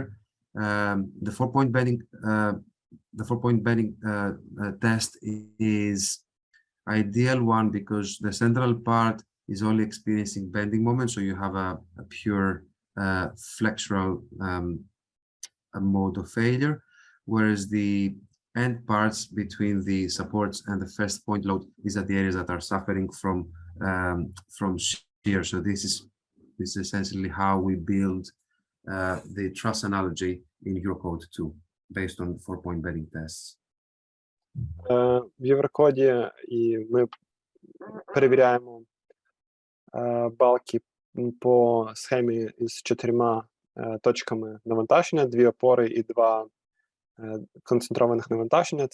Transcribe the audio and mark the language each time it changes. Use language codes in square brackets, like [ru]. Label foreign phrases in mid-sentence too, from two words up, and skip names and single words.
[en] The 4-point bending test is ideal one because the central part is only experiencing bending moment, so you have a pure flexural mode of failure, whereas the end parts between the supports and the first point load, these are the areas that are suffering from shear. So this is essentially how we build the truss analogy in Eurocode 2 based on 4-point bending tests. [uk] В Єврокоді і ми перевіряємо балки по схемі із 4 точками навантаження, 2 опори і 2 концентрованих навантаження.